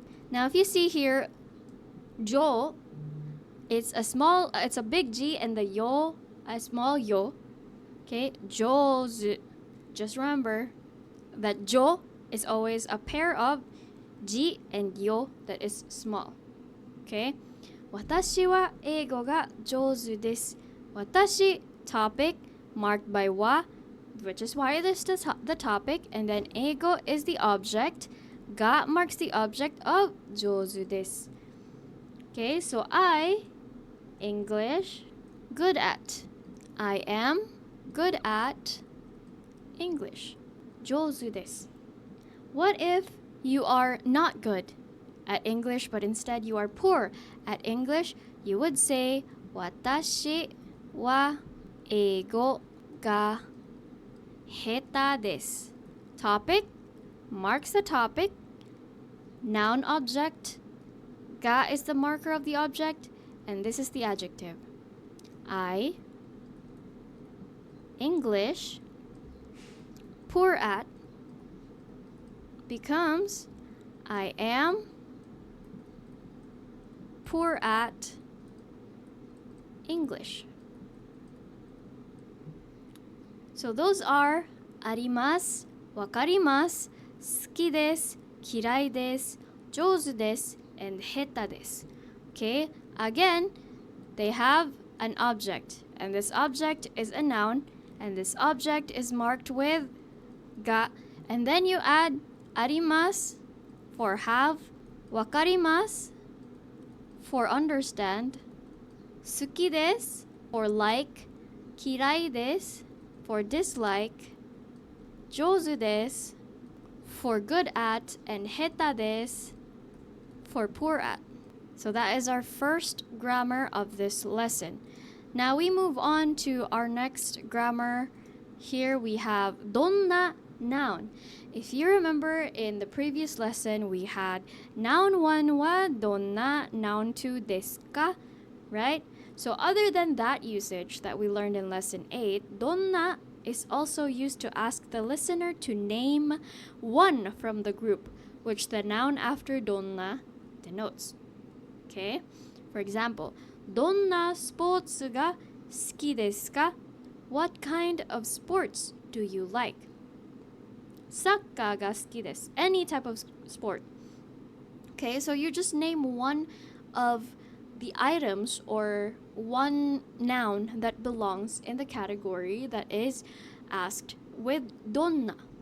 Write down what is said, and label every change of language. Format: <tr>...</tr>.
<en>Now if you see here, 上, it's a big G and the yo, a small yo. Okay, 上手.Just remember that 上 is always a pair of G and yo that is small.</en> <ja>Okay, 私は英語が上手です.</ja> <en>私 topic marked by wa, which is why this is the topic, and then 英語 is the object. Ga marks the object of 上手です. Okay, so I, English, good at. I am good at English.</en> <ja>上手です.</ja> <en>What if you are not good at English, but instead you are poor at English? You would say</en> <ja>私は英語が下手です.</ja> <en>Topic marks the topic. Noun object. Ga is the marker of the object, and this is the adjective. I, English, poor at, becomes I am poor at English. So those are あります、わかります、好きです、嫌いです、上手です、and 下手です. Okay, again, they have an object, and this object is a noun, and this object is marked with ga, and then you add あります for have, わかります for understand, 好きです for like, 嫌いです for dislike, 上手です for good at, and 下手です for poor at. So that is our first grammar of this lesson. Now we move on to our next grammar. Here we have どんな noun. If you remember in the previous lesson, we had noun 1 wa どんな, noun 2 desu ka, right? So other than that usage that we learned in lesson 8, どんな is also used to ask the listener to name one from the group, which the noun after どんな denotes. Okay?</en> <ja>For example, どんなスポーツが好きですか?</ja> <en>What kind of sports do you like?</en> <ja>サッカーが好きです.</ja> <en>Any type of sport. Okay, so you just name one of the items or one noun that belongs in the category that is asked with どんな.</en>